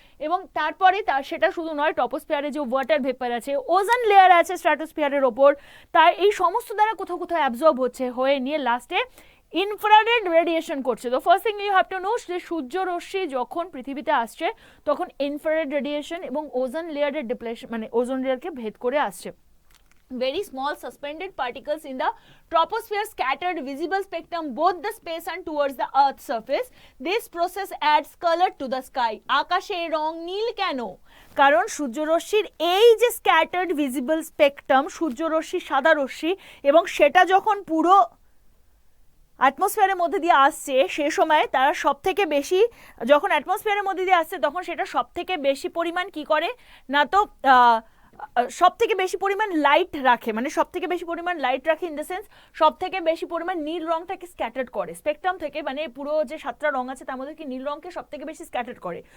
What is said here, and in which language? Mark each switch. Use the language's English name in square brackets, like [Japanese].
[Bangla] এবং তারপরে সেটা শুধু নয়, ট্রপোস্ফিয়ারে যে ওয়াটার ভেপার আছে, ওজন লেয়ার আছে স্ট্র্যাটোস্ফিয়ারের ওপর, তার এই সমস্ত দ্বারা কোথাও কোথাও অ্যাবজর্ব হচ্ছে, হয়ে নিয়ে লাস্টে ইনফ্রারেড রেডিয়েশন করছে। [English] তো first thing you have to know [Bangla] যে সূর্যরশ্মি যখন পৃথিবীতে আসছে তখন ইনফ্রারেড রেডিয়েশন এবং ওজন লেয়ারের ডিপ্লেশন, মানে ওজন লেয়ারকে ভেদ করে আসছে। [English] Very small suspended particles in the troposphere scattered visible spectrum both the space and towards the earth's surface. This process adds color to the sky. [Bangla] আকাশের রং নীল কেন? কারণ সূর্যরশ্মির এই যে স্ক্যাটার্ড ভিজিবল স্পেকট্রাম, সূর্যরশ্মি সাদা রশ্মি, এবং সেটা যখন পুরো অ্যাটমসফিয়ারের মধ্যে দিয়ে আসছে সে সময় তারা সব থেকে বেশি, যখন অ্যাটমসফিয়ারের মধ্যে দিয়ে আসছে তখন সেটা সব থেকে বেশি পরিমাণ কি করে না, তো সব থেকে বেশি পরিমাণ লাইট রাখে, মানে সব থেকে বেশি পরিমাণ লাইট রাখে ইন দ্য সেন্স সব থেকে বেশি পরিমাণ নীল রংটাকে স্ক্যাটার্ড করে স্পেকট্রাম থেকে, মানে পুরো যে 7টা রং আছে তার মধ্যে কি নীল রংকে সব থেকে বেশি স্ক্যাটার্ড করে।